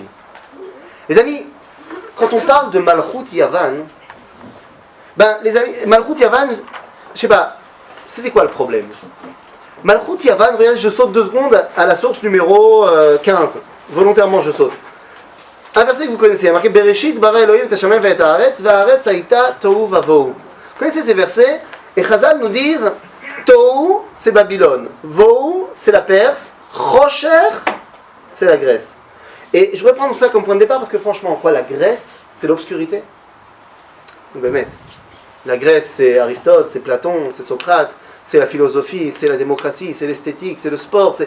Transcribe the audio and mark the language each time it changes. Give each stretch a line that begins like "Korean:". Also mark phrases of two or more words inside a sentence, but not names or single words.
French: Les amis, quand on parle de Malchut Yavan, les amis, Malchut Yavan, je sais pas, c'était quoi le problème? Malchut Yavan, regardez, je saute 2 secondes à la source numéro 15, volontairement je saute. Un verset que vous connaissez, il y a marqué
Hebrew: בראשית ברא אלהים את השמים ואת הארץ והארץ היתה תהו ובהו.
French: Vous connaissez ces versets? Et Chazal nous disent Tohu, c'est Babylone, Vohu, c'est la Perse, Rocher, c'est la Grèce. Et je voudrais prendre ça comme point de départ parce que franchement, quoi, la Grèce, c'est l'obscurité. La Grèce, c'est Aristote, c'est Platon, c'est Socrate, c'est la philosophie, c'est la démocratie, c'est l'esthétique, c'est le sport, c'est...